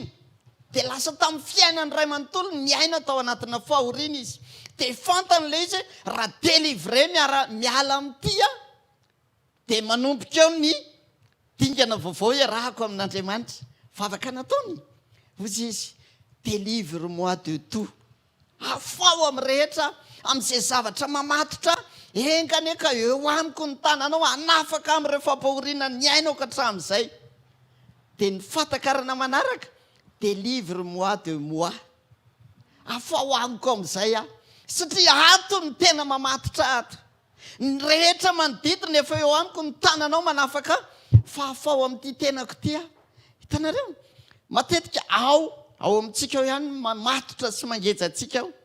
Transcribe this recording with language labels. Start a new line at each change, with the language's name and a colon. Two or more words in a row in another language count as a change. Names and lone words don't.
Malagasy: Dia lasa tamin'ny fiainany ray manontolo miaina tao anatina fahoriana izy. Dia fantany ilay izy raha délivre miala amin'ity dia manomboka eo ny dingana vaovao iarahako amin'Andriamanitra. Vavaka nataony. Ozy izy,
French: délivre-moi de tout.
Malagasy: Afao amin'ny rehetra, amin'izay zavatra mamatotra, engane ka eo amiko ny tananao, anafaka amin'ireo fampahoriana ny ainao ka hatramin'izay. Dia ny fahatakarana manaraka,
French: délivre-moi de moi.
Malagasy: Afao amiko amin'izay satria ato ny tena mamatotra ato. Ny rehetra manodidina efa eo amiko ny tananao manafaka fa afao amin'ity tenako ty. Hitanareo, matetika ao amintsika ao ihany mamatotra sy mangejantsika ao.